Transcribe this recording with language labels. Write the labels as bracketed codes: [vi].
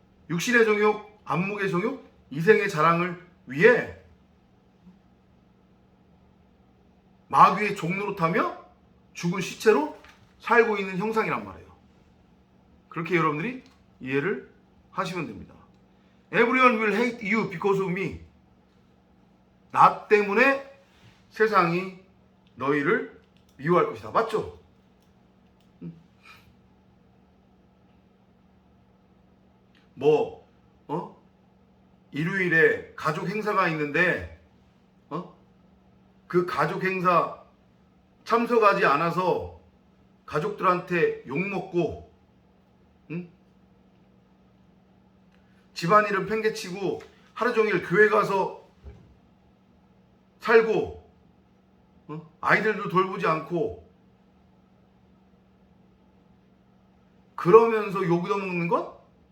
[ko] 육신의 정욕, 안목의 정욕, 이생의 자랑을 위해 마귀의 종노릇하며 죽은 시체로 살고 있는 형상이란 말이에요. 그렇게 여러분들이 이해를 하시면 됩니다. [en] Everyone will hate you because of me. [ko] 나 때문에 세상이 너희를 미워할 것이다. 맞죠? 일요일에 가족 행사가 있는데 그 가족 행사 참석하지 않아서 가족들한테 욕먹고 집안일은 팽개치고 하루 종일 교회 가서 살고 아이들도 돌보지 않고 그러면서 욕 얻어먹는 것?